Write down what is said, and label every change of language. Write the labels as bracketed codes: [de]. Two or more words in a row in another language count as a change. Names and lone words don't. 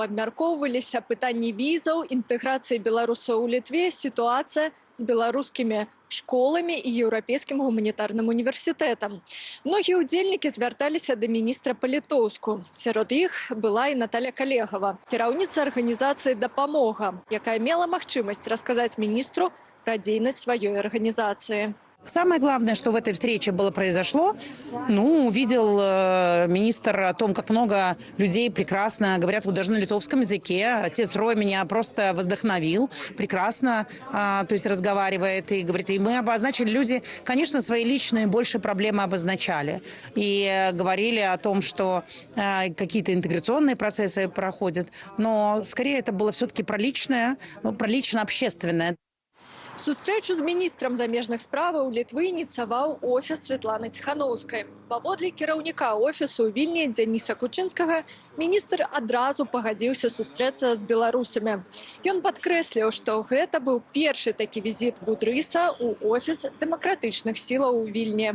[be] Абмяркоўваліся пытанні візаў, інтэграцыі беларусаў у Літве, сітуацыя з беларускімі школамі і еўрапейскім гуманітарным універсітэтам. Многія ўдзельнікі звярталіся да міністра па-літоўску. Сярод іх была і Наталя Калегава, кіраўніца арганізацыі «Дапамога», якая мела магчымасць расказаць міністру пра дзейнасць сваёй арганізацыі. [ru] Самое главное, что в этой встрече произошло, увидел министр о том, как много людей прекрасно говорят даже на литовском языке. Отец Рой меня просто вдохновил, прекрасно, то есть разговаривает и говорит. И мы обозначили, люди, конечно, свои личные больше проблемы обозначали. И говорили о том, что какие-то интеграционные процессы проходят. Но скорее это было все-таки про личное, про лично-общественное. [be] Сустрэчу з міністрам замежных справаў Літвы ініцыяваў офіс Святланы Ціханаўскай. Паводле кіраўніка офісу ў Вільні Дзяніса Кучынскага, міністр адразу пагадзіўся сустрэцца з беларусамі. Ён падкрэсліў, што гэта быў першы такі візіт Будрыса ў офіс дэмакратычных сілаў у Вільні.